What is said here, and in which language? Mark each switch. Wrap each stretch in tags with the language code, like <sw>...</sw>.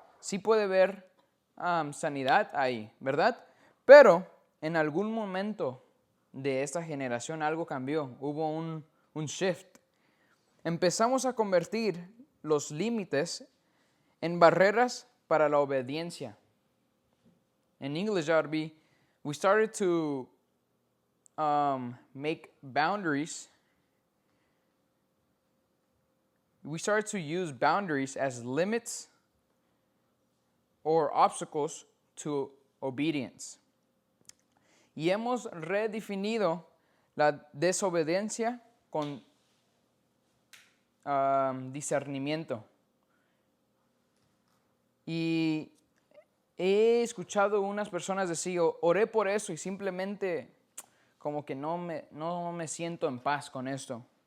<es>Sí puede haber sanidad ahí, ¿verdad? Pero en algún momento de esta generación algo cambió. Hubo un shift. Empezamos a convertir los límites en barreras para la obediencia.</es> <en>In English, that would be, we started to make boundaries. We started to use boundaries as limits or obstacles to obedience.</en> <es>Y hemos redefinido la desobediencia con discernimiento. Y he escuchado unas personas decir, oré por eso y simplemente como que no me siento en paz con esto.</es>